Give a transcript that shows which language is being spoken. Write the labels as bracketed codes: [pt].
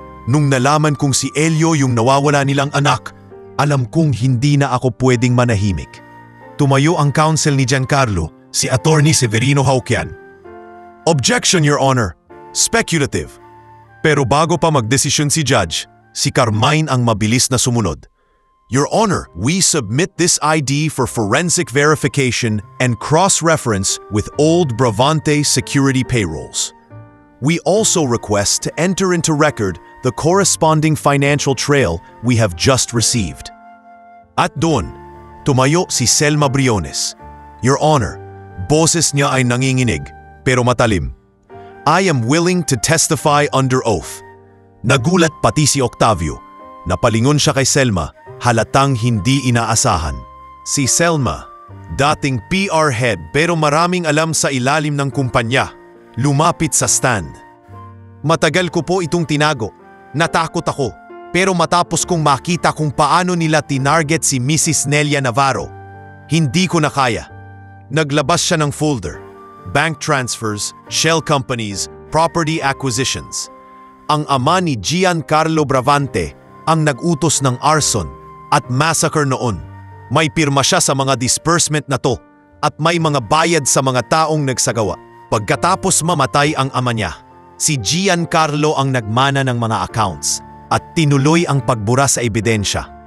[tl] Nung nalaman kong si Elio yung nawawala nilang anak, alam kong hindi na ako pwedeng manahimik. Tumayo ang counsel ni Giancarlo, si Attorney Severino Hauquian. [en] Objection, Your Honor. Speculative. [tl] Pero bago pa magdesisyon si Judge, si Carmine ang mabilis na sumunod. [en] Your Honor, we submit this ID for forensic verification and cross-reference with old Bravante security payrolls. We also request to enter into record the corresponding financial trail we have just received. [tl] At doon, Tumayo si Selma Briones. [en] Your Honor, [tl] boses niya ay nanginginig pero matalim. [en] I am willing to testify under oath. [tl] Nagulat pati si Octavio. Napalingon siya kay Selma, halatang hindi inaasahan. Si Selma, dating PR head pero maraming alam sa ilalim ng kumpanya, lumapit sa stand. Matagal ko po itong tinago. Natakot ako. Pero matapos kong makita kung paano nila tinarget si Mrs. Nelia Navarro, hindi ko na kaya. Naglabas siya ng folder. [en] Bank transfers, shell companies, property acquisitions. [tl] Ang ama ni Giancarlo Bravante ang nag-utos ng arson at massacre noon. May pirma siya sa mga disbursement na to at may mga bayad sa mga taong nagsagawa. Pagkatapos mamatay ang ama niya, si Giancarlo ang nagmana ng mga accounts at tinuloy ang pagbura sa ebidensya.